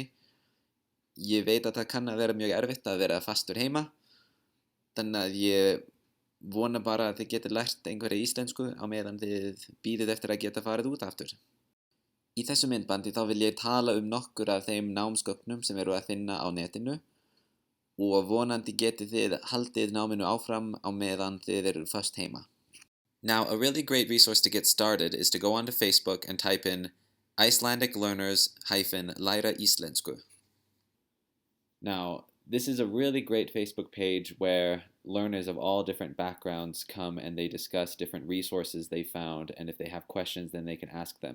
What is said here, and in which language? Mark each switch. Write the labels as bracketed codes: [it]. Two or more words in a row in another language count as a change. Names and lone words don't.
[is] Ég veit að það kann að vera mjög erfitt að vera fastur heima, þannig að ég vona bara að þið getið lært einhverja íslensku á meðan þið bíðið eftir að geta farið út aftur. Í þessu myndbandi þá vil ég tala nokkur af þeim námsgögnum sem eru að finna á netinu og vonandi getið þið haldið náminu áfram á meðan þið eru föst heima. [en] Now, a really great resource to get started is to go onto Facebook and type in Icelandic Learners -Læra Íslensku. Now, this is a really great Facebook page where learners of all different backgrounds come and they discuss different resources they found, and if they have questions, then they can ask them.